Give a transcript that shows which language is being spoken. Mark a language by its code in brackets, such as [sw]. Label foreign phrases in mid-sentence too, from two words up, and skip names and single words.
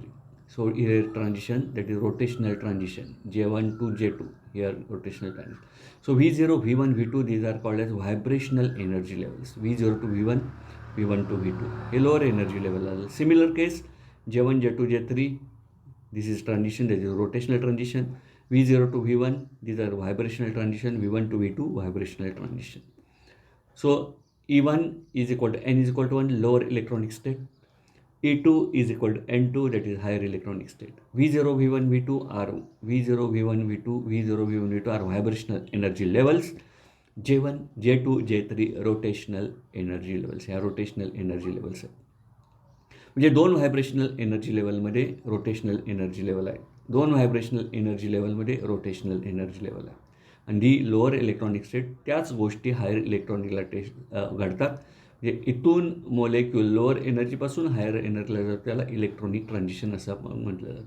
[en] So here transition, that is rotational transition, J1 to J2, here rotational transition. So V0, V1, V2, these are called as vibrational energy levels. V0 to V1, V1 to V2, a lower energy level. Similar case, J1, J2, J3, this is transition, that is rotational transition. V0 to V1, these are vibrational transition. V1 to V2, vibrational transition. So E1 is equal to n is equal to 1, lower electronic state. E2 is equal to n2, that is higher electronic state. V0, V1, V2 are V0, V1, V2, V0, V1, V2 are vibrational energy levels. J1, J2, J3 rotational energy levels. [mr] ह्या [en] rotational energy levels [mr] आहेत. म्हणजे 2 [en] vibrational energy [mr] लेवलमध्ये [en] rotational energy level [mr] आहे, 2 [en] vibrational energy [mr] लेवलमध्ये [en] rotational energy level [mr] आहे. आणि [en] the lower electronic state, [mr] त्याच गोष्टी [en] higher electronic [mr] घडतात. म्हणजे इथून मोलेक्युल [en] lower energy higher energy [mr] जातं, त्याला [en] electronic transition [mr] असं म्हटलं जातं.